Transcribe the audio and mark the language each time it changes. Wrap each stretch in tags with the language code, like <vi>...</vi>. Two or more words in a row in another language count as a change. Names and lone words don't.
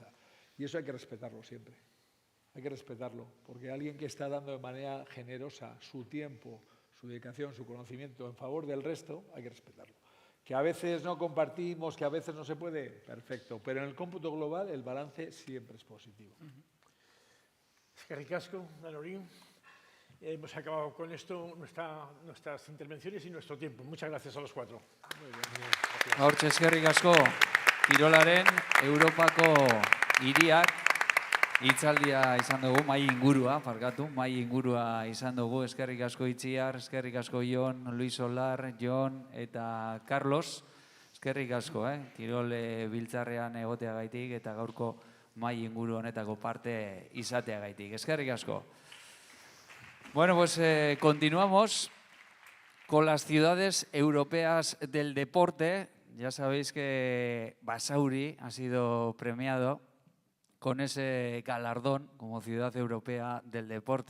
<es>Y eso hay que respetarlo siempre. Hay que respetarlo, porque alguien que está dando de manera generosa su tiempo, su dedicación, su conocimiento en favor del resto, hay que respetarlo. Que a veces no compartimos, que a veces no se puede, perfecto. Pero en el cómputo global el balance siempre es positivo.</es> <eu>Eskerrik asko, Danori.</eu> <es>Hemos acabado con esto nuestras intervenciones y nuestro tiempo. Muchas gracias a los cuatro. Muy bien.</es> <eu>Hortxe eskerrik asko, kirolaren Europako hiriak hitzaldia izan dugu, mahai ingurua izan dugu. Eskerrik asko Itziar, eskerrik asko Jon, Luis Solar, Jon eta Carlos. Eskerrik asko, kirol biltzarrean egoteagaitik eta gaurko mahai inguru honetako parte izateagaitik. Eskerrik asko.</eu> <es>Bueno, pues continuamos con las ciudades europeas del deporte. Ya sabéis que Basauri ha sido premiado con ese galardón como ciudad europea del deporte.</es>